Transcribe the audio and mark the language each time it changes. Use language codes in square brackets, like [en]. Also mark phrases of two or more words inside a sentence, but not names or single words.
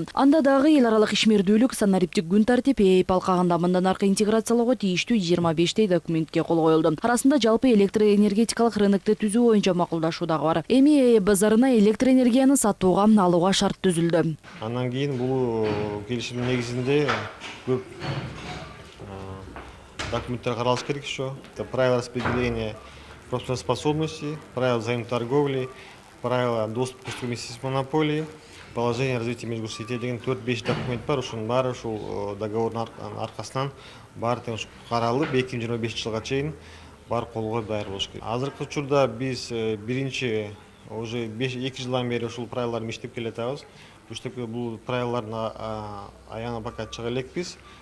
[ky] Анда дагы эл аралык ишмердүүлүк, санариптик күн тартип ЭЭП алкагында мындан аркы интеграциялоого тийиштүү 25 документке кол коюлду. Арасында жалпы электроэнергетикалык рынокту түзүү боюнча макулдашуу дагы бар. Эми ЭЭП базарына электр энергияны сатууга, алууга шарт түзүлдү. Андан кийин бул келишимдин негизинде көп документтер каралыш керек еще. [ru] Это правила распределения профспособности, правила взаимной торговли, правила доступа к совместимости монополии, положение развития межгосударственных [ky] деген 4-5 документ бар. Ушунун баары ушул договордун аркасынан баары тең каралып 2025 жылга чейин бар колго даяр болуш керек. Азыркы учурда биз биринчи уже 2 жылдан бери ушул правилаларды иштеп келатабыз. Бул правилалардын аягына пока чыга элекпиз.